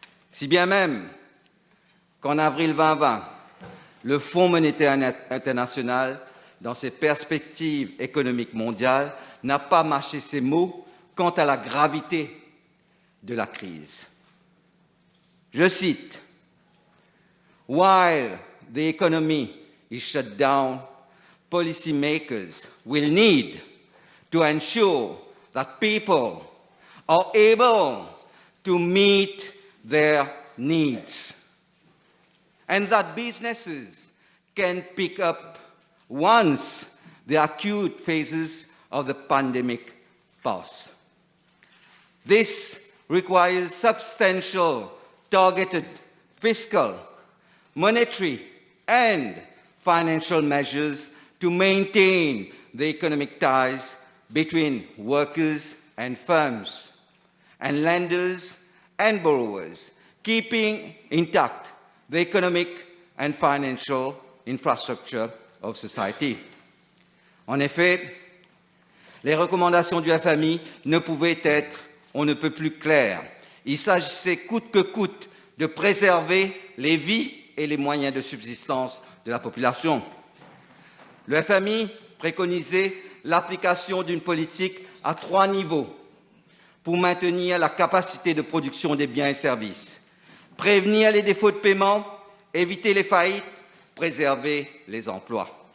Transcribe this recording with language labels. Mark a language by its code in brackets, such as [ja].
[fr] Si bien même qu'en avril 2020, le Fonds monétaire international, dans ses perspectives économiques mondiales, n'a pas mâché ses mots quant à la gravité de la crise. Je cite, [en] « While the economy is shut down, policymakers will need to ensure that people are able to meet their needs and that businesses can pick up once the acute phases of the pandemic pass. This requires substantial, targeted fiscal, monetary, and financial measures to maintain the economic ties between workers and firms, and lenders and borrowers, keeping intact the economic and financial infrastructure of society. [fr] En effet, les recommandations du FMI ne pouvaient être on ne peut plus claires. Il s'agissait coûte que coûte de préserver les vies et les moyens de subsistance de la population. Le FMI préconisait l'application d'une politique à 3 niveaux pour maintenir la capacité de production des biens et services, prévenir les défauts de paiement, éviter les faillites, préserver les emplois.